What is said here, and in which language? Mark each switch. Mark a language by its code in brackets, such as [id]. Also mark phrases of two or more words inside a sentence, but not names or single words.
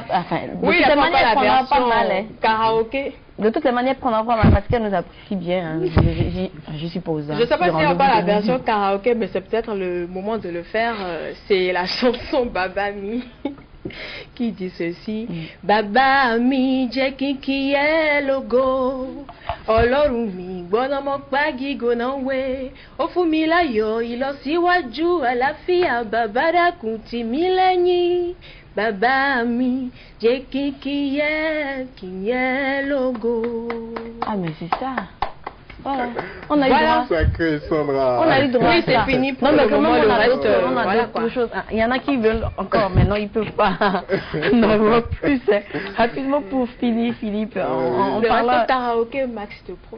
[fr] Enfin, oui, il n'y a pas la version karaoké. De toutes les manières, prendre pas mal parce qu'elle nous apprécie bien, je suppose. Je ne sais pas s'il n'y a pas la version karaoké, mais c'est peut-être le moment de le faire. C'est la chanson Baba Mi qui dit ceci. [yo] Baba Mi jẹ́ kí ẹ lógo, Ọlọ́run mi gbọ́dọ̀ mọ́ pàgì gbóná wé, ó fún mi láyọ̀ ìlọsíwájú àlàáfíà, bàbá dákun tì mí lẹ́yìn. Baba mi, jẹ́ kí ẹ lógo. [fr] Ah mais c'est ça. Voilà. On a eu droit. Sacré Sandra. On a eu droit. Oui, c'est fini pour non, mais le moment, le reste. On a voilà d'autres choses. Il y en a qui veulent encore, mais non, ils peuvent pas. Non, on va plus. Rapidement pour Philippe. On parle de karaoké, Max te prône.